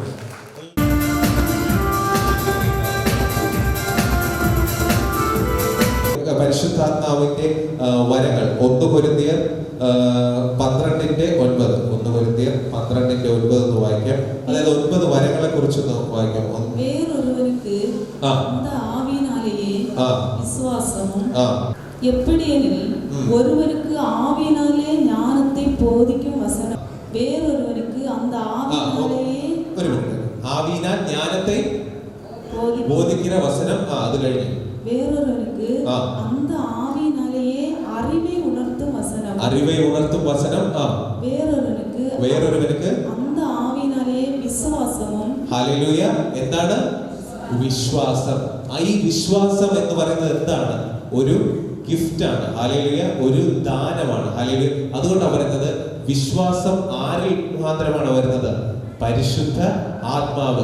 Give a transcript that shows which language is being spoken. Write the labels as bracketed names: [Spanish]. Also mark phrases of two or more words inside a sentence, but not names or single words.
[Malayalam] പരിശുദ്ധാത്മാവിന്റെ വരങ്ങൾ 1 കൊരിന്ത്യർ 12:9 1 കൊരിന്ത്യർ 12:9 എന്ന് വായിക്കാം. അതായത് 9 വരങ്ങളെ കുറിച്ചൊന്ന് വായിക്കാം. [Tamil] வேறொருவனுக்கு அந்த ஆவியினாலேயே விசுவாசமும் எப்படியெனில் ஒருவருக்கு ஆவியினாலே ஞானத்தை போதிக்கும் வசனம் வேறொருவருக்கு அந்த ஆவியினாலேயே [Malayalam] ആവിനാൽ ജ്ഞാനത്തെ ബോധിക്കുന്ന വസനം അത് കഴിഞ്ഞു [Tamil] வேறொருவனுக்கு அந்த ஆவியினாலேயே அறிவை உணர்த்தும் வசனம் [Malayalam] വേറൊരുവനുക്ക് [Tamil] அந்த ஆவியினாலேயே விசுவாசமும். [Malayalam] ഹല്ലേലൂയ. എന്താണ് വിശ്വാസം? ഈ വിശ്വാസം എന്ന് പറയുന്നത് എന്താണ്? ഒരു ഗിഫ്റ്റാണ്. ഹല്ലേലൂയ. ഒരു ദാനമാണ്. ഹല്ലേലൂയ. അതുകൊണ്ടാണ് പറയുന്നത് വിശ്വാസം ആരിൽ മാത്രമാണ് വരുന്നത്? പരിശുദ്ധ ആത്മാവ്.